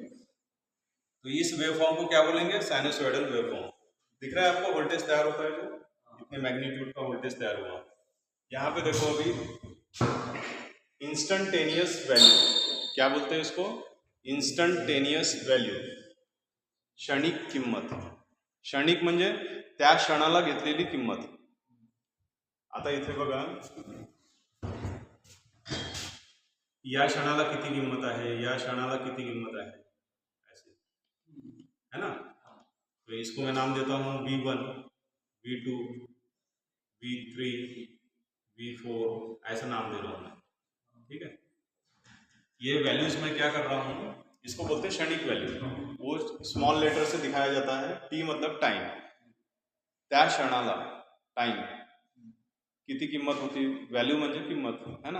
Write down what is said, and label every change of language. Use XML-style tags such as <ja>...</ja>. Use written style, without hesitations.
<hi>तो इस वेवफॉर्म को क्या बोलेंगे, साइनोसॉइडल वेवफॉर्म। दिख रहा है आपको वोल्टेज तैयार होता है, जो इतने मैग्नीट्यूड का वोल्टेज तैयार हुआ। यहाँ पे देखो अभी इंस्टंटेनियस वैल्यू, क्या बोलते हैं इसको, इंस्टंटेनियस वैल्यू,</hi> <mr>क्षणिक किंमत। क्षणिक म्हणजे त्या क्षणाला घेतलेली किंमत। आता इथे बघा, या क्षणाला किती किंमत आहे, या क्षणाला किती किंमत आहे,</mr> <hi>ऐसे है ना। तो इसको मैं नाम देता हूँ V1, V2, V3, V4, ऐसा नाम दे रहा हूँ मैं, ठीक है। ये वैल्यूज मैं क्या कर रहा हूँ, इसको बोलते हैं क्षणिक वैल्यू। वो स्मॉल लेटर से दिखाया जाता है, T मतलब टाइम,</hi> <mr>त्या क्षणाला टाइम किती किंमत होती, वैल्यू म्हणजे किंमत</mr> <hi>है ना।</hi>